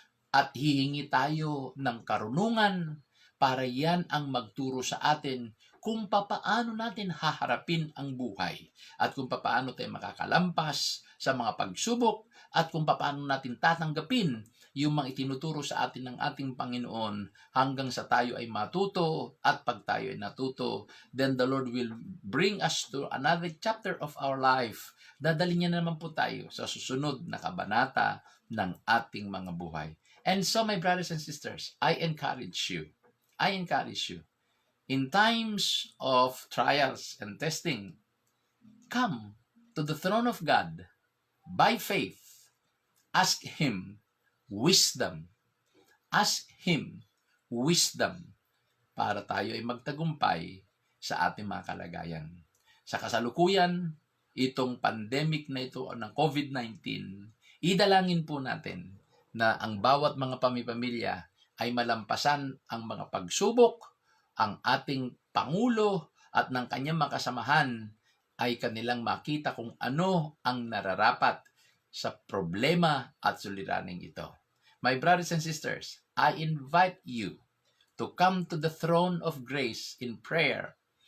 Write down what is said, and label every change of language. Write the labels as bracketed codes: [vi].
[tl] At hihingi tayo ng karunungan para yan ang magturo sa atin kung papaano natin haharapin ang buhay at kung papaano tayo makakalampas sa mga pagsubok at kung papaano natin tatanggapin yung mga itinuturo sa atin ng ating Panginoon hanggang sa tayo ay matuto at pag tayo ay natuto, [en] then the Lord will bring us to another chapter of our life. [tl] Dadalhin niya naman po tayo sa susunod na kabanata ng ating mga buhay. [en] And so, my brothers and sisters, I encourage you, in times of trials and testing, come to the throne of God by faith. Ask Him wisdom. Ask Him wisdom [tl] para tayo ay magtagumpay sa ating mga kalagayan. Sa kasalukuyan, itong pandemic na ito ng COVID-19, idalangin po natin na ang bawat mga pamilya ay malampasan ang mga pagsubok, ang ating Pangulo at ng kanyang mga kasamahan ay kanilang makita kung ano ang nararapat sa problema at suliraning ito. [en] My brothers and sisters, I invite you to come to the throne of grace in prayer.